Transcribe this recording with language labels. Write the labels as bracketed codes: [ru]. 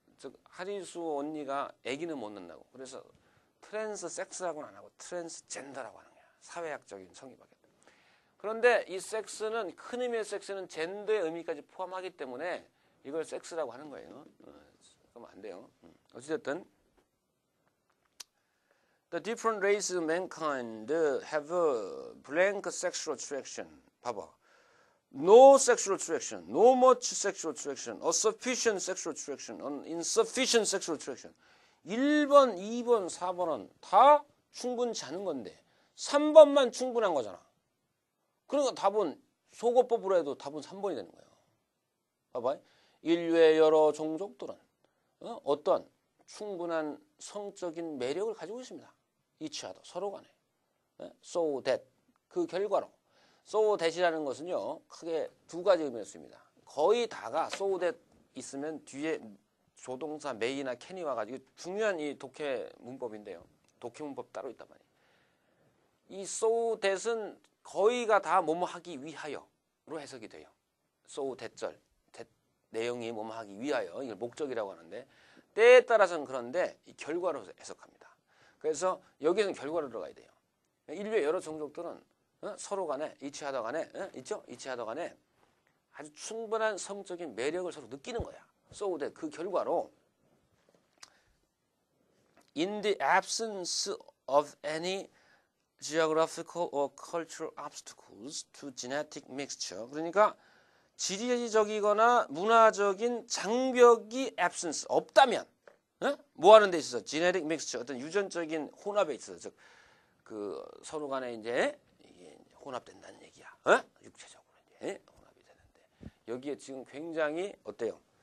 [ko] 즉 하리수 언니가 아기는 못 낳는다고. 그래서 트랜스 섹스라고는 안 하고 트랜스 젠더라고 하는 거야. 사회학적인 성이 바뀌었다. 그런데 이 섹스는 큰 의미의 섹스는 젠더의 의미까지 포함하기 때문에 이걸 섹스라고 하는 거예요. 그러면 안 돼요. 어찌됐든 [en] The different races of mankind have a blank sexual attraction. [ko] 봐봐. [en] No sexual attraction, no much sexual attraction, a sufficient sexual attraction, an insufficient sexual attraction. [ko] 1번, 2번, 4번은 다 충분치 않은 건데 3번만 충분한 거잖아. 그러니까 답은 소거법으로 해도 답은 3번이 되는 거예요. 봐봐. 인류의 여러 종족들은 어떤 충분한 성적인 매력을 가지고 있습니다. [en] each other, [ko] 서로 간에. So that, 그 결과로. so that이라는 것은요, 크게 두 가지 의미를 씁니다. 거의 다가 so that 있으면 뒤에 조동사 may나 can이 와가지고 중요한 이 독해 문법인데요. 독해 문법 따로 있단 말이에요. 이 so that은 거의가 다 뭐뭐 하기 위하여로 해석이 돼요. so that절, that 내용이 뭐뭐 하기 위하여, 이걸 목적이라고 하는데 때에 따라서는 그런데 이 결과로 해석합니다. 그래서 여기에는 결과로 들어가야 돼요. 인류의 여러 종족들은 서로 간에 이치하다 간에 있죠? 이치하다 간에 아주 충분한 성적인 매력을 서로 느끼는 거야. [en] so that [ko] 그 결과로 [en] in the absence of any geographical or cultural obstacles to genetic mixture. [ko] 그러니까 지리적이거나 문화적인 장벽이 absence 없다면 뭐 하는 데 있어서 genetic mixture 어떤 유전적인 혼합에 있어서 즉 그 서로 간에 이제 혼합된다는 얘기야. 육체적으로 이제 혼합이 되는데 여기에 지금 굉장히 어때요?